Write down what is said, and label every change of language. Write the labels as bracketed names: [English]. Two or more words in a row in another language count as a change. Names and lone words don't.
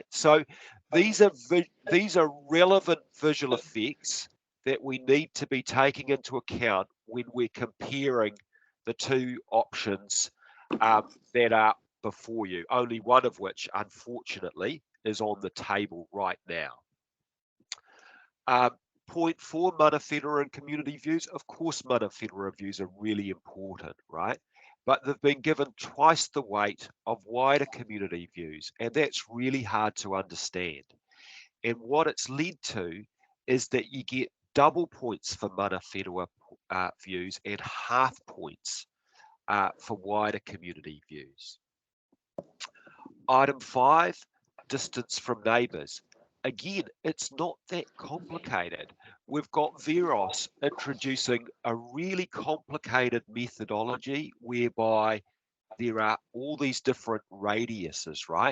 [English] So these are relevant visual effects that we need to be taking into account when we're comparing the two options that are before you, only one of which, unfortunately, is on the table right now. Point 4, [Māori] mana whenua [English] and community views. Of course, [Māori] mana whenua [English] views are really important, right? But they've been given twice the weight of wider community views, and that's really hard to understand. And what it's led to is that you get double points for [Māori] mana whenua [English] views and half points for wider community views. Item 5, distance from neighbours. Again, it's not that complicated. We've got Veros introducing a really complicated methodology whereby there are all these different radiuses, right?